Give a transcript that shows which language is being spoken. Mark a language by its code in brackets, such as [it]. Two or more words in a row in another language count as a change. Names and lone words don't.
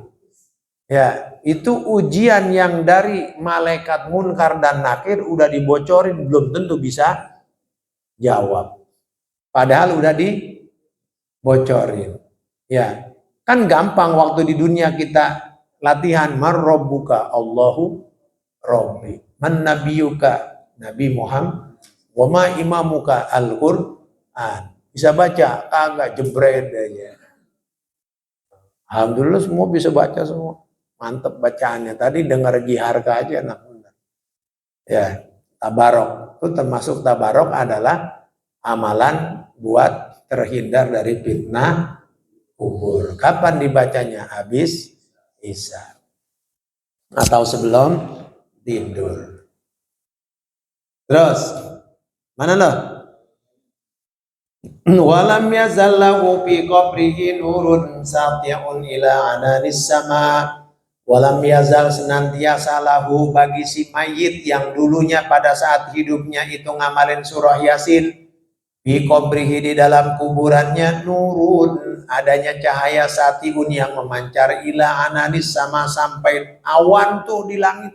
[id] Ya, itu ujian yang dari malaikat Munkar dan Nakir udah dibocorin, belum tentu bisa jawab. Padahal udah dibocorin. Ya, kan gampang waktu di dunia kita latihan, [ar] من ربك، الله ربي، من نبيك، نبي محمد، وما إمامك, [id] Al-Qur'an. Bisa baca? Kagak, jebret aja. Alhamdulillah semua bisa baca semua. Mantep bacaannya. Tadi dengar Jiharka aja enak benar. Ya, tabarok. Itu termasuk tabarok adalah amalan buat terhindar dari fitnah kubur. Kapan dibacanya? Habis isya atau sebelum tidur. Terus mana loh? [ar] ولم يزل له في قبره نور ساطع إلى عنان السماء. ولم يزل, [id] senantiasa lahu bagi si mayit yang dulunya pada saat hidupnya itu ngamalin surah Yasin, [ar] في قبره, [id] di dalam kuburannya, nurun, adanya cahaya satiun yang memancar, [ar] إلى عنان السماء, [id] sampai awan tuh di langit.